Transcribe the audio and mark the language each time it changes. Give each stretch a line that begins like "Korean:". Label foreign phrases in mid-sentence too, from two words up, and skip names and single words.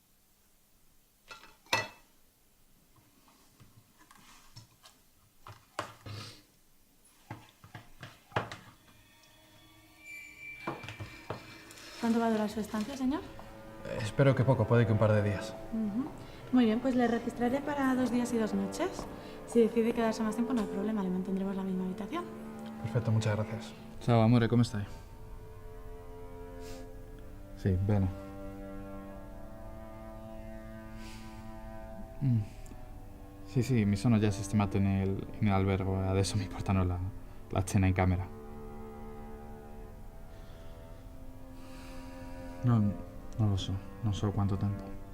Spanish: ¿Cuánto va a durar su estancia, señor? Espero que poco, puede que un par de días. Muy bien, pues le registraré para 2 días y 2 noches. Si decide quedarse más tiempo, no hay problema, le mantendremos la misma habitación. Perfecto, muchas gracias.
Italian: Ciao, amore, come stai? Sì, bene. Sì, mi sono già sistemato in albergo e adesso mi portano la cena in camera. Non lo so, non so quanto tempo.